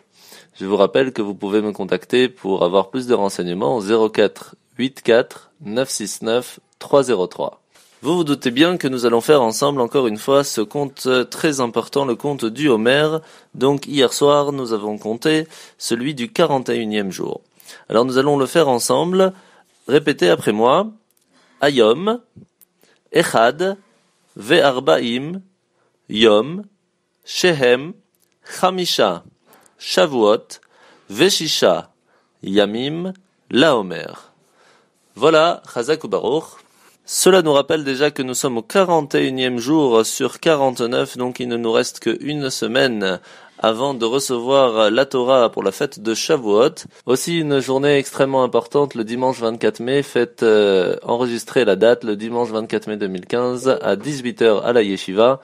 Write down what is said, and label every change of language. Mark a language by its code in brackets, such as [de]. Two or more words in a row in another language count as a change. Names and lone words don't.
[fr] Je vous rappelle que vous pouvez me contacter pour avoir plus de renseignements au 04 84 969 303. Vous vous doutez bien que nous allons faire ensemble encore une fois ce conte très important, le conte du Homer. Donc hier soir, nous avons compté celui du 41e jour. Alors nous allons le faire ensemble. Répétez après moi. [he] היום אחד וארבעים יום שהם חמישה שבועות וששה ימים לעומר. Voilà, חזק וברוך. [fr] Cela nous rappelle déjà que nous sommes au 41e jour sur 49, donc il ne nous reste qu'une semaine avant de recevoir la Torah pour la fête de Shavuot. Aussi une journée extrêmement importante, le dimanche 24 mai, faites enregistrer la date, le dimanche 24 mai 2015 à 18h à la Yeshiva.